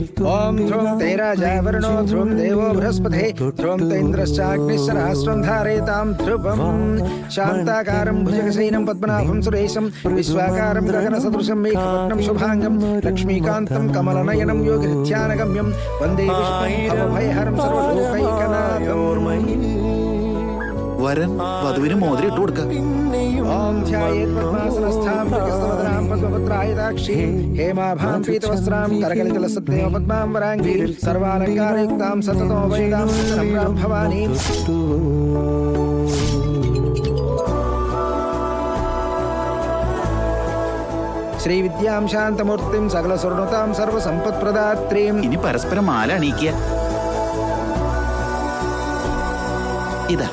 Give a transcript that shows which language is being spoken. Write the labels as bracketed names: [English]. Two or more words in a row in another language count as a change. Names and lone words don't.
[Sanskrit] ओम ध्रुवं ते राजा वरुणो ध्रुवं देवो बृहस्पतिः ध्रुवं तेन्द्रश्चाग्निश्च राष्ट्रं धारयतां ध्रुवम्। शान्ताकारं भुजगशयनं पद्मनाभं सुरेशं विश्वाकारं गगनसदृशं मेघवर्णं शुभांगं लक्ष्मीकान्तं कमलनयनं योगिनित्यानगम्यं वन्दे विष्णुभयहरं सर्वलोकैकनाथम्। [Malayalam] വരൻ വധുവിന് മോതിരം ഇട്ട് കൊടുക്ക. [Sanskrit] ओम ध्यायेत् पद्मासनस्थां प्रकस्तवदनां पद्मपत्रायताक्षीं हेमाभां पीतवस्त्रां करकलितलसत्तेव पद्मां वराङ्गीं सर्वालङ्कारयुक्तां सततो वैदां सम्रां भवानीं। श्रीविद्यां शान्तमूर्तिं सकलस्वर्णतां सर्वसम्पत्प्रदात्रीं। [Malayalam] ഇനി പരസ്പരം മാല അണിയിക്കുക. ഇതാ